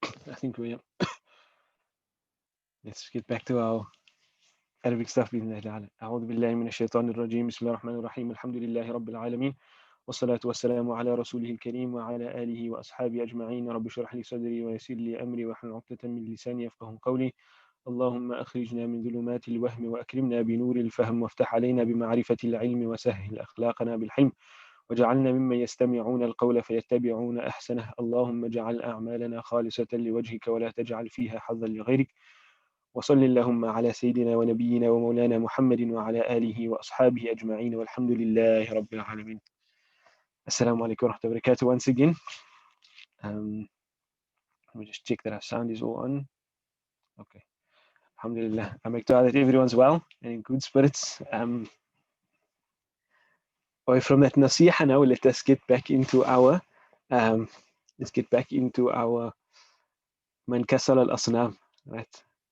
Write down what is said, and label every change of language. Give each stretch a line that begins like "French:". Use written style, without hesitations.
English: I think let's get back to our Arabic stuff
Arabic: بإذن الله تعالى. أعوذ بالله من الشيطان الرجيم. بسم الله الرحمن الرحيم. الحمد لله رب العالمين والصلاة والسلام على رسوله الكريم وعلى آله وأصحابه أجمعين. رب اشرح لي صدري ويسر لي أمري واحلل عقدة من لساني يفقهوا قولي. اللهم أخرجنا من ظلمات الوهم وأكرمنا بنور الفهم وافتح علينا بمعرفة العلم وسهل أخلاقنا بالحلم وجعلنا ممن يستمعون القول فيتبعون أحسنه. اللهم اجعل أعمالنا خالصة لوجهك ولا تجعل فيها حظا لغيرك. وصل اللهم على سيدنا ونبينا ومولانا محمد وعلى آله وأصحابه أجمعين والحمد لله رب العالمين. Assalamu alaikum wa rahmatullahi wa barakatuh
English: once again. Let me just check that our sound is all on. Okay. Alhamdulillah. I make dua that everyone's well and in good spirits. Away from that nasiha now, let us get back into our man kasal al-asnam, right?